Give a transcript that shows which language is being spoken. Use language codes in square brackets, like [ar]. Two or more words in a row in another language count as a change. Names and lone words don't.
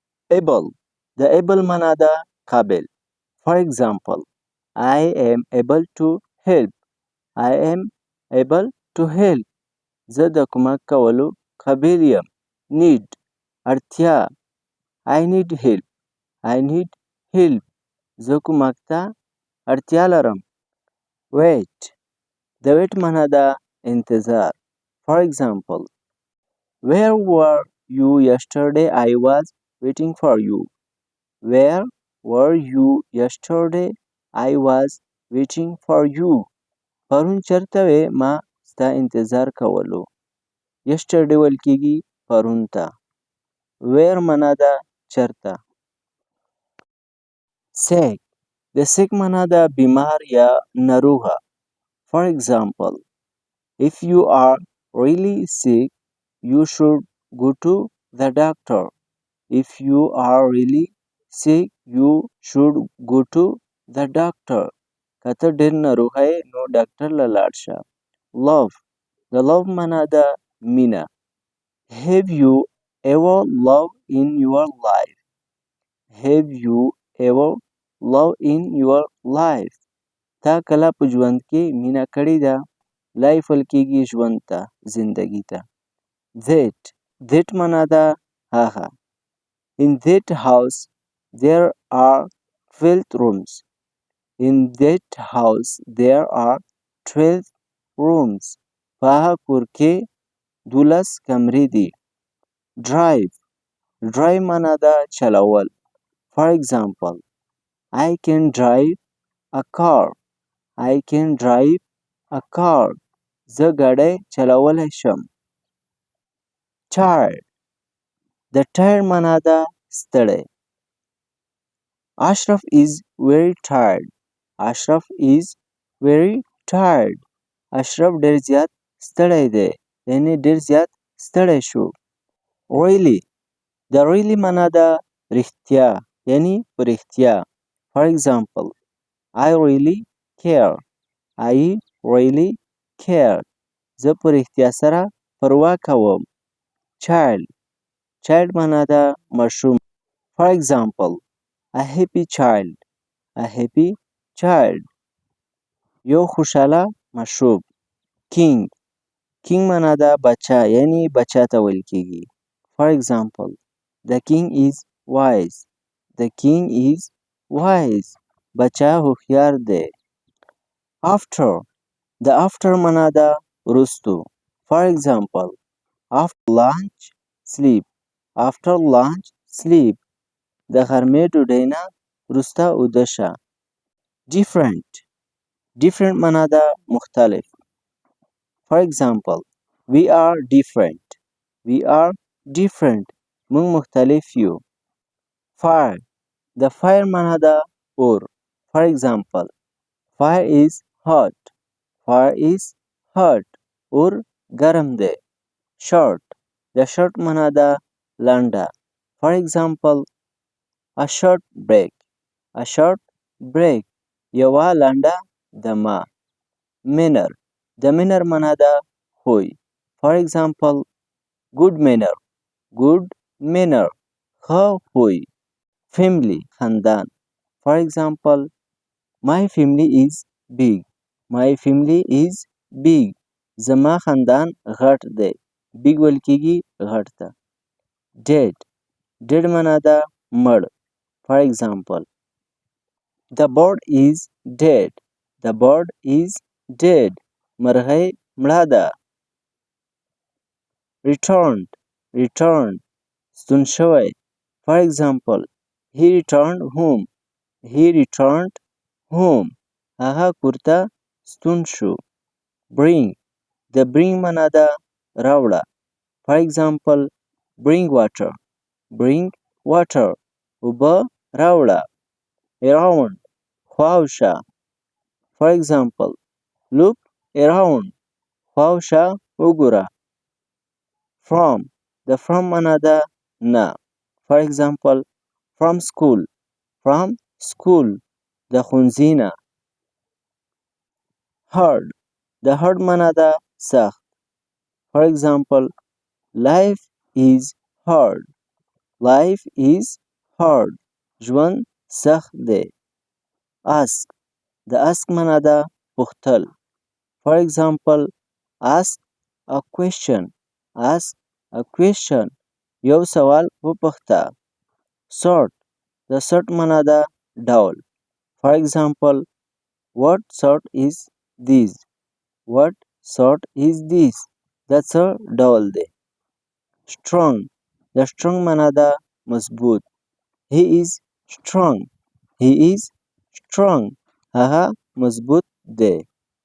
[en] Able. The able [ps] معنا ده قابل. [en] For example, I am able to help. I am able to help. [ps] زه د کومک کولو قابل یم. Need. اړتیا. [en] I need help. I need help. [ps] زه کومک ته اړتیا لرم. Wait. د wait معنا ده انتظار. [en] For example, where were you yesterday? I was waiting for you. Where were you yesterday? I was waiting for you. [ps] پرون چرته وې ما ستا انتظار کولو. Yesterday ویل کېږي پرون ته. Where معنا ده چرته. Sick. د sick معنا ده بیمار یا ناروغه. [en] For example, if you are really sick, you should go to the doctor. If you are really sick, you should go to the doctor. [ps] که ته ډېر ناروغه یې نو ډاکټر له لاړ شه. Love. د love معنا ده مینه. [en] Have you ever loved in your life? Have you ever loved in your life? [ps] تا کله په ژوند کې مینه کړې ده. لایف ویل کېږي ژوند ته، زندګي ته. [en] That. That [ps] معنا ده هغه. [en] In that house there are 12 rooms. In that house there are 12 rooms. [ps] په هغه کور کې 12 کمرې دي. [en] Drive. Drive [ps] معنا ده چلول. [en] For example, I can drive a car. I can drive a car. [ps] زه ګاډی چلولی شم. Tired. د tired معنا ده ستړی. [en] Ashraf is very tired. Ashraf is very tired. [ps] اشرف ډېر زیات ستړی دی. یعنې ډېر زیات ستړی شو. Really. د really معنا ده رښتیا. یعنې په رښتیا. [en] For example, I really care. I really care. [ps] زه په رښتیا سره پروا کوم. [en] Child. Child [ps] معنا ده ماشوم. [en] For example, a happy child. A happy child. [ps] یو خوشحاله ماشوم. [en] King. King [ps] معنا ده بچه، یعنی بچه ته ویل کېږي. [en] For example, the king is wise. The king is wise. [ps] بچه هوښیار دی. After. د after معنا ده وروستو. [en] For example, after lunch, sleep. After lunch, sleep. [ps] د غرمې ډوډۍ نه وروسته ویده شه. [en] Different. Different [ps] معنا ده مختلف. [en] For example, we are different. We are different. [ps] موږ مختلف یو. Fire. د fire معنا ده اور. [en] For example, fire is hot. Fire is hot. [ps] اور ګرم دی. Short. د short معنا ده لنډه. [en] For example, a short break. A short break. [ps] یوه لنډه دمه. Manner. د manner معنا ده خوی. [en] For example, good manner. Good manner. [ps] ښه خوی. Family. خاندان. [en] For example, my family is big. My family is big. [ps] زما خاندان غټ دی. big ویل کېږي غټ ته. [en] Dead. [ps] Dead معنا ده مړ. [en] For example, the bird is dead. The bird is dead. [ps] مرغۍ مړه ده. [en] Returned. Returned. [ps] ستون شوی. [en] For example, he returned home. He returned home. [ps] هغه کور ته ستون شو. Bring. د bring معنا ده راوړه. [en] For example, bring water. Bring water. [ps] اوبه راوړه. Around. خواوشه. [en] For example, look around. [ps] خواوشه وګوره. From. د from معنا ده نه. [en] For example, from school. From school. [ps] د ښوونځي نه. Hard. د hard معنا ده سخت. [en] For example, life is hard. Life is hard [ps] ژوند سخت دی. ask د ask معنا ده پوښتل. [en] For example, ask a question. Ask a question. [ps] یو سوال وپوښته. sort د sort معنا ده ډول. [en] For example, what sort is this? What sort is this? [ps] دا څه ډول دی. strong د strong معنا ده مضبوط. [en] He is strong. He is strong. [ps] هغه مضبوط دی.